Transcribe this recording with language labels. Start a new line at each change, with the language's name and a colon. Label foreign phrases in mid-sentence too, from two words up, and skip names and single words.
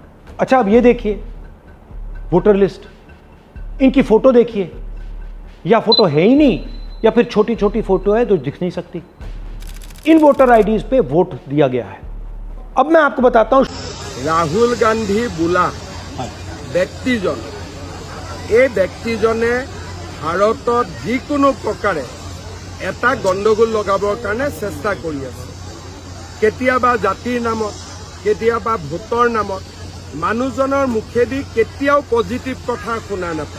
Hindi: अच्छा, अब ये देखिए
English: voter list,
Hindi: इनकी फोटो देखिए, या फोटो है ही नहीं या फिर छोटी छोटी फोटो है तो दिख नहीं सकती। इन
English: voter IDs
Hindi: पे वोट दिया गया है। अब मैं आपको बताता हूं, राहुल गांधी बोला व्यक्तिजन,
Assamese: এই ব্যক্তিজনে ভাৰতত যিকোনো প্ৰকাৰে এটা গণ্ডগোল লগাবৰ কাৰণে চেষ্টা কৰি আছে। কেতিয়াবা জাতিৰ নামত, কেতিয়াবা ভোটৰ নামত মানুহজনৰ মুখেদি কেতিয়াও পজিটিভ কথা শুনা নাপায়।